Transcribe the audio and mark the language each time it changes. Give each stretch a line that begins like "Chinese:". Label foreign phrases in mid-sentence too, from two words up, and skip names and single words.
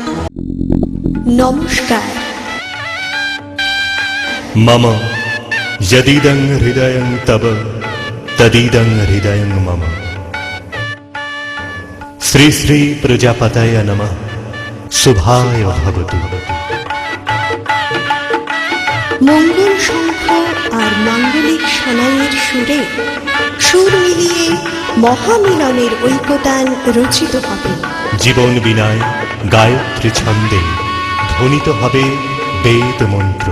Sanskrit: नमस्कार। मम यदिदं हृदयं तव तदिदं हृदयं मम। श्री श्री प्रजापतये नमः। शुभाय भवतु।
Bangla: মঙ্গল শঙ্খ আর মাঙ্গলিক সানাইয়ের সুরে সুর মিলিয়ে মহামিলনের ঐকতান রচিত হবে। জীবন বিনায় গায়ত্রী ছন্দে ধ্বনিত হবে বেদ মন্ত্র।